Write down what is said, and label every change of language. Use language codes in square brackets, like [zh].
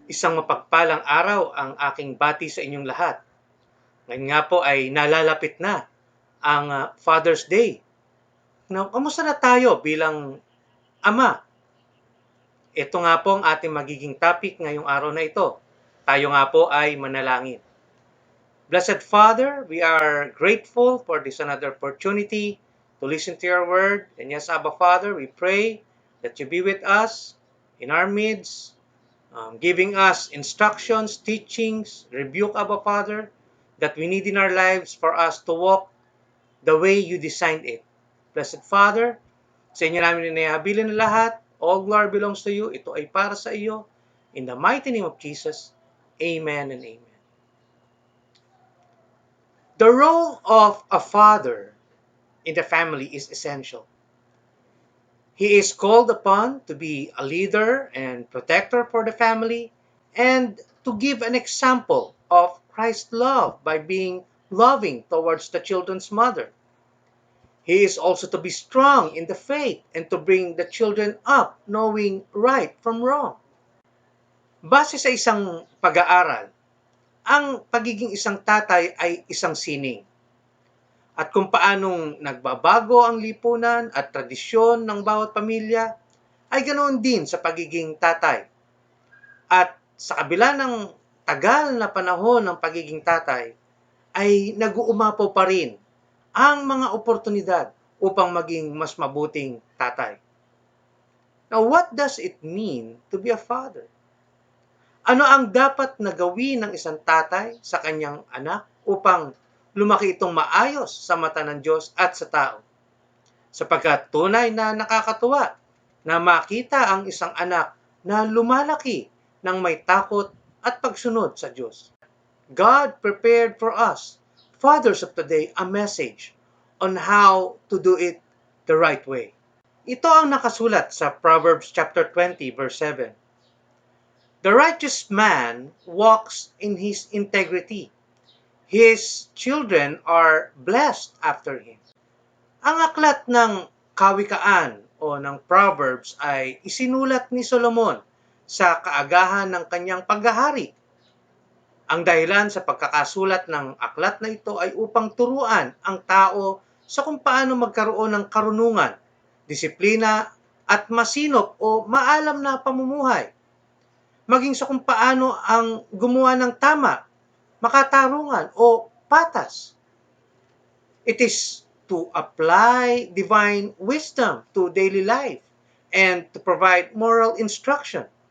[tl] Isang mapagpalang araw ang aking bati sa inyong lahat. Ngayon nga po ay nalalapit na ang Father's Day. Now, kamusta na tayo bilang ama? Ito nga po ang ating magiging topic ngayong araw na ito. Tayo nga po ay manalangin. [en] Blessed Father, we are grateful for this another opportunity to listen to your word. And yes, Abba Father, we pray that you be with us in our midst, giving us instructions, teachings, rebuke, Abba Father, that we need in our lives for us to walk the way you designed it. [tl] Blessed Father, sa inyo namin inihabilin na lahat. [en] All glory belongs to you. [tl] Ito ay para sa iyo. [en] In the mighty name of Jesus, amen and amen. The role of a father in the family is essential. He is called upon to be a leader and protector for the family and to give an example of Christ's love by being loving towards the children's mother. He is also to be strong in the faith and to bring the children up knowing right from wrong. [tl] Base sa isang pag-aaral, ang pagiging isang tatay ay isang sining. At kung paanong nagbabago ang lipunan at tradisyon ng bawat pamilya, ay ganoon din sa pagiging tatay. At sa kabila ng tagal na panahon ng pagiging tatay, ay nag-uumapaw pa rin ang mga oportunidad upang maging mas mabuting tatay. [en] Now, what does it mean to be a father? [tl] Ano ang dapat na gawin ng isang tatay sa kanyang anak upang lumaki itong maayos sa mata ng Diyos at sa tao? Sapagkat tunay na nakakatuwa na makita ang isang anak na lumalaki ng may takot at pagsunod sa Diyos. [en] God prepared for us, fathers of today, a message on how to do it the right way. [tl] Ito ang nakasulat sa Proverbs chapter 20 verse 7. [en] The righteous man walks in his integrity. His children are blessed after him. [tl] Ang aklat ng Kawikaan o ng Proverbs ay isinulat ni Solomon sa kaagahan ng kanyang paghahari. Ang dahilan sa pagkakasulat ng aklat na ito ay upang turuan ang tao sa kung paano magkaroon ng karunungan, disiplina at masinop o maalam na pamumuhay. Maging sa kung paano ang gumawa ng tama, makatarungan o patas. [en] It is to apply divine wisdom to daily life and to provide moral instruction.